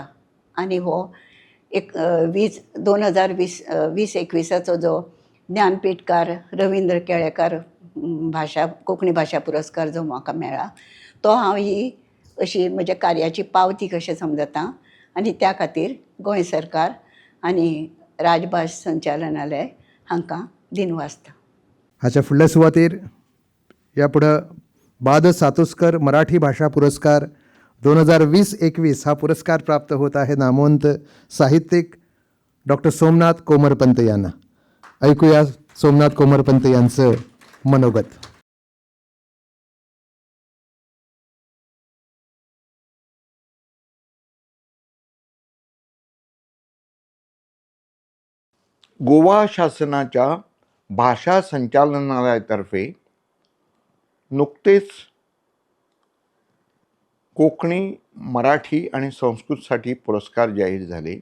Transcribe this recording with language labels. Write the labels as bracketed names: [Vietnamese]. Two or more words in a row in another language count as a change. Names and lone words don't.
[Konkani] आनी हो एक 2020-21 जो ज्ञानपीठकार रवींद्र केळेकार कोंकणी भाशा पुरस्कार जो म्हाका मेळ्ळा, तो हांव ही अशी म्हज्या कार्याची पावती कशें समजता. आनी त्या खातीर गोंय सरकार आनी राजभास संचालनालय हांकां दिनवासता. हाच्या फुडल्या सुवातेर ह्या फुडें [Marathi] बाद सातोस्कर मराठी भाषा पुरस्कार 2020-21 हा पुरस्कार प्राप्त होत आहे नामवंत साहित्यिक डॉक्टर सोमनाथ कोमरपंत यांना. ऐकूया सोमनाथ कोमरपंत यांचं मनोगत. गोवा शासनाच्या भाषा संचालनालयातर्फे नुकतेच कोकणी, मराठी आणि संस्कृतसाठी पुरस्कार जाहीर झाले.